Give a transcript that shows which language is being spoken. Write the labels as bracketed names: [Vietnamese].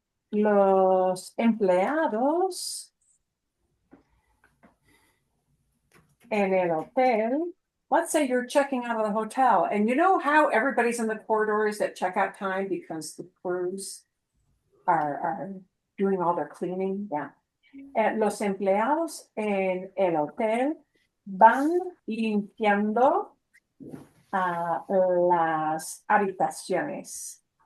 [Spanish] Los empleados en el hotel. [English] Let's say you're checking out of the hotel, and you know how everybody's in the corridors at checkout time because the crews are doing all their cleaning, yeah. [Spanish] Los empleados en el hotel van limpiando las habitaciones.